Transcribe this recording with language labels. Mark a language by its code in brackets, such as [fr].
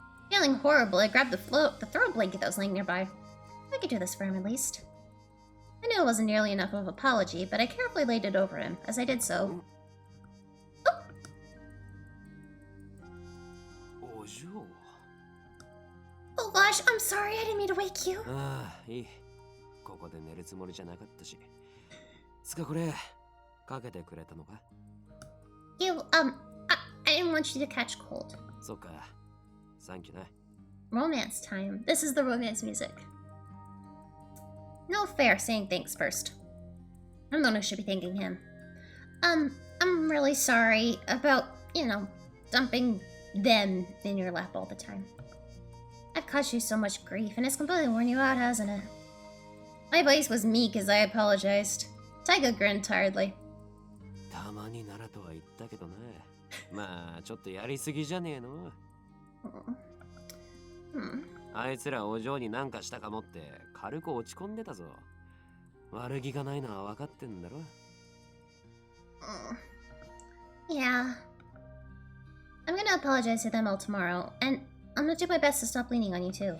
[en] Feeling horrible, I grabbed the throw blanket that was laying nearby. I could do this for him at least. I knew it wasn't nearly enough of an apology, but I carefully laid it over him. As I did so... Oh! Oh gosh, I'm sorry, I didn't mean to wake you. [ja] Ah, いい。ここで寝るつもりじゃなかったし。つかこれ、かけてくれたのか? [en] You, I didn't want you to catch cold. [ja] そっか。 [en] Thank you [ja] ね。 [en] Romance time. This is the romance music. No fair saying thanks first. I'm the one who should be thanking him. I'm really sorry about, dumping them in your lap all the time. I've caused you so much grief, and it's completely worn you out, hasn't it? My voice was meek as I apologized. Taiga grinned tiredly. [ja] たまにならとは言ったけどね。まあ、ちょっとやりすぎじゃねえの。あいつらお嬢になんかしたかもって軽く落ち込んでたぞ。悪気がないのは分かってんだろ。 [en] Yeah. I'm gonna apologize to them all tomorrow, and I'm gonna do my best to stop leaning on you too.